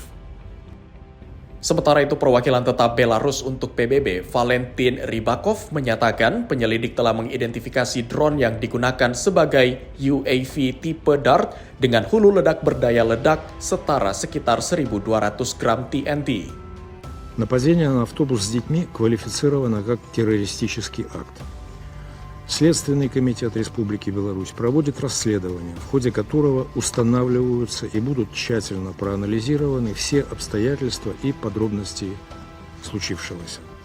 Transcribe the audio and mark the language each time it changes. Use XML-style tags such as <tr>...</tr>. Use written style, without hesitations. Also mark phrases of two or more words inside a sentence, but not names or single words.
<id>Sementara itu, perwakilan tetap Belarus untuk PBB, Valentin Rybakov, menyatakan penyelidik telah mengidentifikasi drone yang digunakan sebagai UAV tipe DART dengan hulu ledak berdaya ledak setara sekitar 1.200 gram TNT.</id> <ru>Нападение на автобус с детьми квалифицировано как террористический акт. Следственный комитет Республики Беларусь проводит расследование, в ходе которого устанавливаются и будут тщательно проанализированы все обстоятельства и подробности случившегося.</ru>